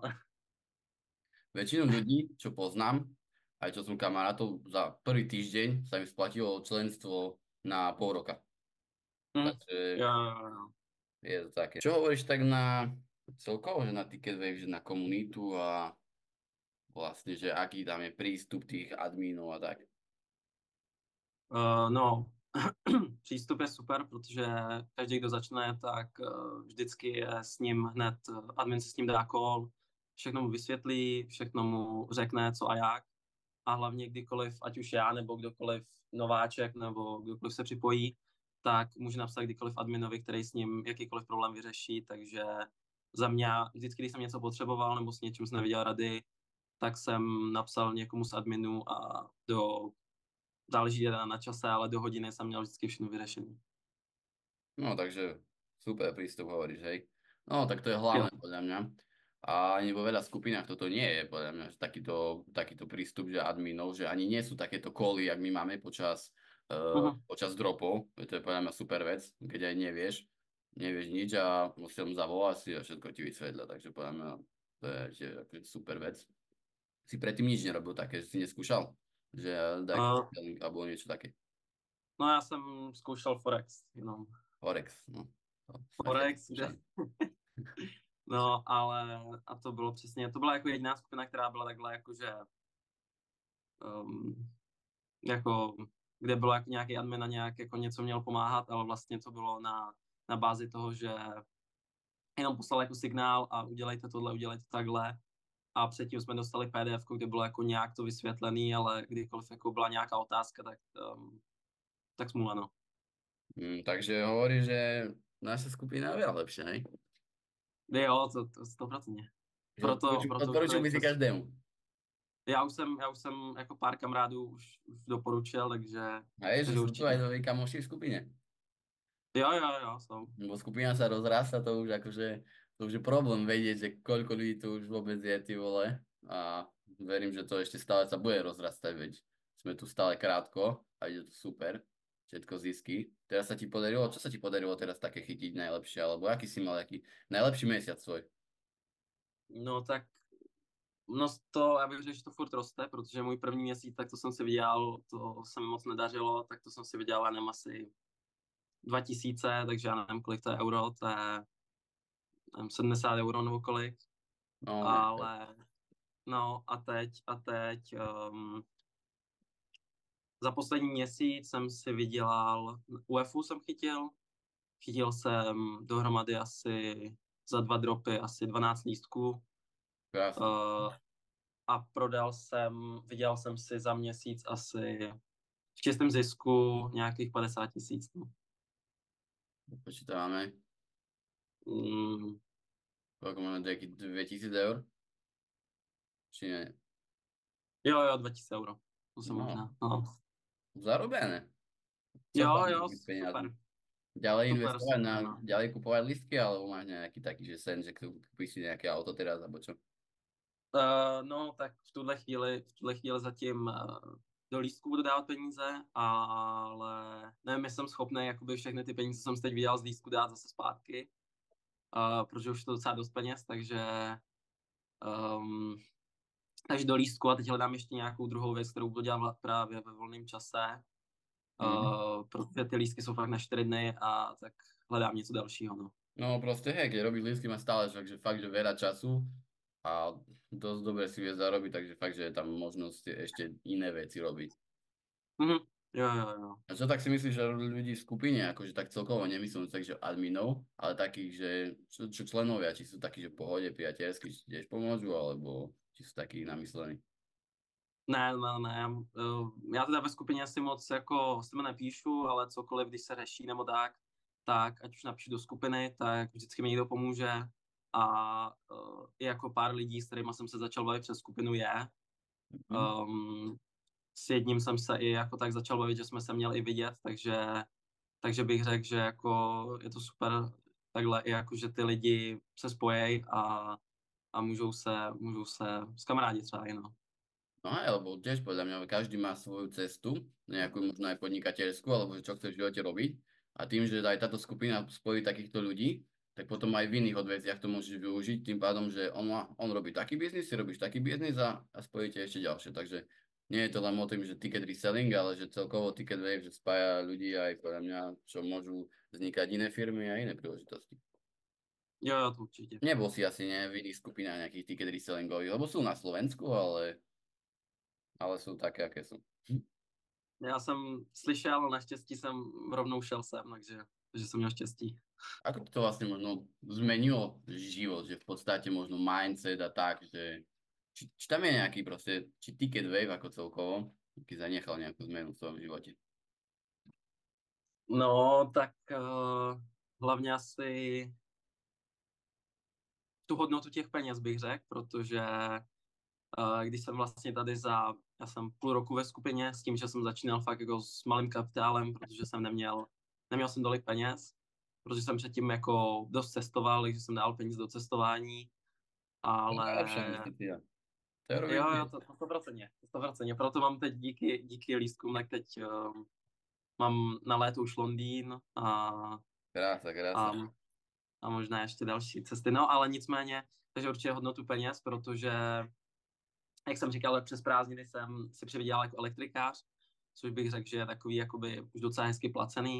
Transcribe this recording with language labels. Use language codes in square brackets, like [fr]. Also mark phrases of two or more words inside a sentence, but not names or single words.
[sk] Väčšinu ľudí, čo poznám, aj čo som kamarátov, za prvý týždeň sa im splatilo členstvo na pol roka. Mhm, Takže [cs] jo, jo, jo. [sk] je to také. Čo hovoríš tak na celkovo, že na Ticket Wave, že na komunitu a vlastne, že aký tam je prístup tých admínov a tak. [cs] No, Přístup je super, protože každý, kdo začne, tak vždycky je s ním hned, admin si s ním dá call, všechno mu vysvětlí, všechno mu řekne, co a jak. A hlavně kdykoliv, ať už já, nebo kdokoliv nováček, nebo kdokoliv se připojí, tak může napsat kdykoliv adminovi, který s ním jakýkoliv problém vyřeší. Takže za mě, vždycky, když jsem něco potřeboval, nebo s něčím jsem neviděl rady, tak jsem napsal někomu z adminů a záleží na čase, ale do hodiny jsem měl vždycky všechno vyřešené. [sk] No, takže super prístup hovoríš, hej. No, tak to je [cs] Jo. [sk] hlavné podľa mňa. A ani vo veľa skupinách toto nie je, podľa mňa, že takýto prístup, že adminov, že ani nie sú takéto koly, jak my máme Mhm. počas dropov. To je podľa mňa super vec, keď aj nevieš nič a musím zavolať si a všetko ti vysvetľa. Takže podľa mňa to je tiež akože super vec. Si predtým nič nerobil také, že si neskúšal, že taký Uh, alebo niečo také. [cs] no já jsem zkoušel Forex, jenom. [sk] Forex, no. To sme všetci [cs] Forex, kde, [sk] skúšali. [cs] no, ale, a to bylo přesně, to byla jako jediná skupina, která byla takhle jakože, um, jako, kde bylo jako nějaký admin a nějak jako něco měl pomáhat, ale vlastně to bylo na bázi toho, že jenom poslal jako signál a udělejte tohle, udělejte takhle. A předtím jsme dostali PDF, kde bylo jako nějak to vysvětlený, ale kdykoliv jako byla nějaká otázka, tak smůla, no. [sk] Takže hovorí, že naša skupina je veľa lepšia, hej? [cs] Jo, to 100%. [sk] Že [cs] Proto už [sk] odporučil [cs] člověk [sk] by si [cs] přes... [sk] každému. [cs] Já už jsem jako pár kamarádů už doporučil, [sk] A je, že [cs] takže [sk] sú tu [cs] určitě. [sk] aj tvoji kamoši v skupine. [cs] Jo, jsou. [sk] Lebo skupina sa rozrasta, to už je problém vedieť, že koľko ľudí tu už vôbec je, ty vole. A verím, že to ešte stále sa bude rozrastať, veď sme tu stále krátko a ide to super. Všetko zisky. Teraz sa ti podarilo, čo sa ti podarilo teraz také chytiť najlepšie, alebo aký si mal aký najlepší mesiac svoj? [cs] No tak, no to, já bych řekl, že to furt roste, protože můj první měsíc, tak to jsem si vydělal, to se mi moc nedařilo, tak to jsem si vydělal, já nevím, asi 2000, takže já nevím, kolik to je euro, to je nevím, 70 euro nebo kolik, [sk] No, nie. [cs] ale no a teď za poslední měsíc jsem si vydělal, UEFu jsem chytil jsem dohromady asi za 2 dropy asi 12 lístků [sk] Krásne. [cs] uh, a vydělal jsem si za měsíc asi v čistém zisku nějakých 50 000. [sk] No. Počítame. Mm, Koľko máme, 2000 eur? Či nie? [cs] jo, 2000 euro. To jsem No, možná. No. [sk] zarobené. Co [cs] Jo, [sk] plánuješ s peniazmi? [cs] super. [sk] Ďalej [cs] Super, [sk] investovať [cs] super, no. [sk] ďalej kupovať listky, alebo máš nejaký taký, že sen, že kúpiš si nejaké auto teraz, alebo čo? [cs] No, tak v tuhle chvíli zatím do lístků budu dávat peníze, ale nevím, jestli jsem schopný jakoby všechny ty peníze, co jsem si teď vydělal z lístku, dát zase zpátky, protože už je to docela dost peněz, um, takže do lístku a teď hledám ještě nějakou druhou věc, kterou budu dělat právě ve volném čase, Mm. protože ty lístky jsou fakt na 4 dny a tak hledám něco dalšího, no. [sk] No proste, hej, keď robíš listky, má stále fakt, že veľa času a dosť dobre si vie zarobiť, takže fakt, že je tam možnosť ešte iné veci robiť. [cs] Mhm. Jo. [sk] A čo tak si myslíš, že ľudí v skupine, akože tak celkovo nemyslím tak, že adminov, ale takých, že čo členovia, či sú takí, že v pohode, priateľskí, či tiež pomôžu, alebo či sú takí namyslení? [cs] Ne. Já teda ve skupině asi moc jako s tebe nepíšu, ale cokoliv, když se řeší nebo tak ať už napíšu do skupiny, tak vždycky mi někdo pomůže. A i jako pár lidí, s kterými jsem se začal bavit přes skupinu je. Hm? S jedním jsem se i jako tak začal bavit, že jsme se měli i vidět, takže bych řekl, že jako je to super takhle i jako, že ty lidi se spojejí a můžou se s kamarádi třeba i, no. [sk] No aj, lebo tiež podľa mňa každý má svoju cestu, nejakú možno aj podnikateľskú, alebo že čo chce v živote robiť. A tým, že aj táto skupina spojí takýchto ľudí, tak potom aj v iných odveciach to môžeš využiť, tým pádom, že on robí taký biznis, ty robíš taký biznis a spojíte ešte ďalšie. Takže nie je to len o tým, že [en] ticket reselling, [sk] ale že celkovo ticket wave, že spája ľudí aj podľa mňa, čo môžu vznikať iné firmy a iné príležitosti. [cs] Jo, to určitě. [sk] Nebol si asi v iných skupinách nejakých ticket resellingových, lebo sú na Slovensku, ale sú také, aké sú. [cs] Já jsem slyšel, naštěstí jsem rovnou šel sem, takže jsem měl štěstí. [sk] Ako to vlastne možno zmenilo život, že v podstate možno mindset a tak, že či tam je nejaký proste, či Ticket Wave ako celkovo, aký zanechal nejakú zmenu v svojom živote? [cs] No, tak hlavně asi tu hodnotu těch peněz bych řekl, protože když jsem vlastně tady já jsem půl roku ve skupině s tím, že jsem začínal fakt jako s malým kapitálem, protože jsem neměl jsem tolik peněz, protože jsem předtím jako dost cestoval, takže jsem dal peníze do cestování, [sk] To je [cs] ale [sk] najlepšia investícia. To je robiť [cs] jo, [sk] tiež. [cs] to 100%, 100%, proto mám teď díky lístkům, tak teď mám na léto už Londýn [sk] Krása, [cs] a, [sk] krása. [cs] a možná ještě další cesty, no ale nicméně, takže určitě hodnotu peněz, protože jak jsem říkal, přes prázdniny jsem si přivydělal jako elektrikář, což bych řekl, že je takový jakoby už docela hezky placený.